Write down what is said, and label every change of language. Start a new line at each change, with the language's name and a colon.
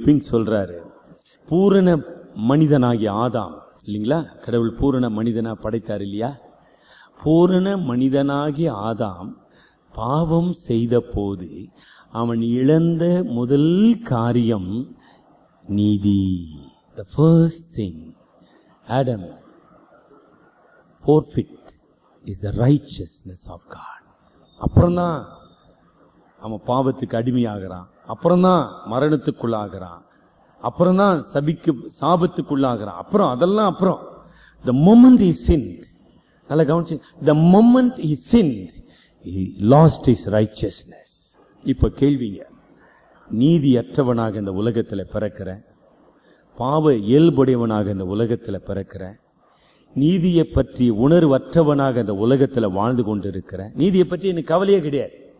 Tamil: Pink சொல்றாரு, பூரண மனிதனாகிய ஆதாம் இல்லைங்களா, கடவுள் பூரண மனிதனா படைத்தார் இல்லையா, பூரண மனிதனாகிய ஆதாம் பாவம் செய்த போது அவன் இழந்த முதல் காரியம் நீதி.
English: The first thing Adam forfeit is the righteousness of God.
Tamil: அப்புறம்தான் அவன் பாவத்துக்கு அடிமையாகிறான், அப்புறம்தான் மரணத்துக்குள்ளாகிறான், அப்புறம்தான் சாபத்துக்குள்ளாகிறான். அப்புறம் அதெல்லாம் அப்புறம்.
English: The moment he sinned,
Tamil: நல்லா கவனிச்சு,
English: the moment he sinned, he lost his righteousness.
Tamil: இப்ப கேள்விங்க, நீதியற்றவனாக இந்த உலகத்தில் பிறக்கிற, பாவ இயல்புடையவனாக இந்த உலகத்தில் பிறக்கிற, நீதியை பற்றி உணர்வற்றவனாக இந்த உலகத்தில் வாழ்ந்து கொண்டு இருக்கிற, நீதியை பற்றி எனக்கு கவலையே கிடையாது.